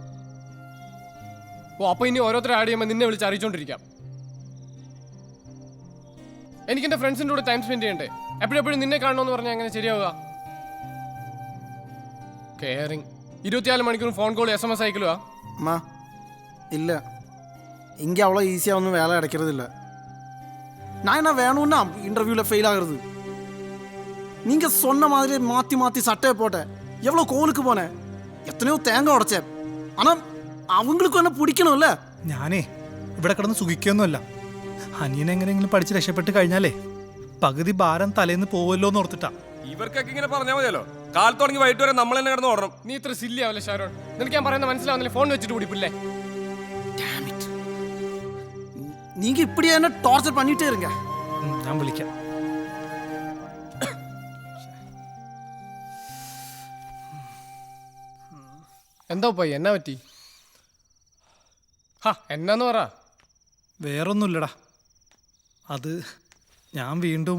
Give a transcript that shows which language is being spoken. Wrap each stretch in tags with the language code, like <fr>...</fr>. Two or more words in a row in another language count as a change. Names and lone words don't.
<ml>ഓ, അപ്പോൾ ഇനി ഓരോരുത്തർ ആഡ് ചെയ്യുമ്പോൾ നിന്നെ വിളിച്ച് അറിയിച്ചോണ്ടിരിക്കാം. എനിക്ക് എൻ്റെ ഫ്രണ്ട്സിൻ്റെ കൂടെ</ml> <en>time spend</en> <ml>ചെയ്യണ്ടേ? എപ്പോഴെപ്പോഴും നിന്നെ കാണണമെന്ന് പറഞ്ഞാൽ എങ്ങനെ ശരിയാവുക? കെയറിങ് 24 മണിക്കൂറും</ml> <en>phone call</en> <ml>SMS അയക്കലുവാ?</ml> <ta>அம்மா இல்லை, இங்கே அவ்வளோ ஈஸியாக ஒன்றும் வேலை கிடைக்கிறது இல்லை. நான் என்ன வேணும்னா இன்டர்வியூவில் ஃபெயில் ஆகுறது. நீங்கள் சொன்ன மாதிரி மாற்றி மாற்றி சட்டையை போட்டேன், எவ்வளோ கோலுக்கு போனேன், எத்தனையோ தேங்காய் உடைச்சேன். ஆனால் அவங்களுக்கும் என்ன பிடிக்கணும்ல.</ta> <ml>ഞാനേ ഇവിടെ കിടന്ന് സുഖിക്കൊന്നുമല്ല. അനിയൻ എങ്ങനെയെങ്കിലും പഠിച്ച് രക്ഷപ്പെട്ട് കഴിഞ്ഞാലേ പകുതി ഭാരം തലേന്ന് പോവല്ലോ എന്ന് ഓർത്തിട്ടാ. ഇവർക്കൊക്കെ ഇങ്ങനെ പറഞ്ഞാൽ മതിയല്ലോ. കാലത്ത് തുടങ്ങി വൈകിട്ട് വരെ നമ്മൾ തന്നെ കിടന്ന് ഓടണം. നീ ഇത്ര സില്ലി ആവല്ലേ ഷാരോൺ? നിനക്ക് ഞാൻ പറയുന്നത് മനസ്സിലാവുന്നില്ല. ഫോൺ വെച്ചിട്ട് പിടിപ്പില്ലേ?</ml> <ta>நீங்கள் இப்படியே என்ன டார்ச்சர் பண்ணிட்டே இருங்க.</ta> <ml>ഞാൻ വിളിക്കാം. എന്താ പോയി? എന്നാ പറ്റി? എന്നാന്ന് പറ. വേറൊന്നുമില്ലടാ, അത് ഞാൻ വീണ്ടും</ml>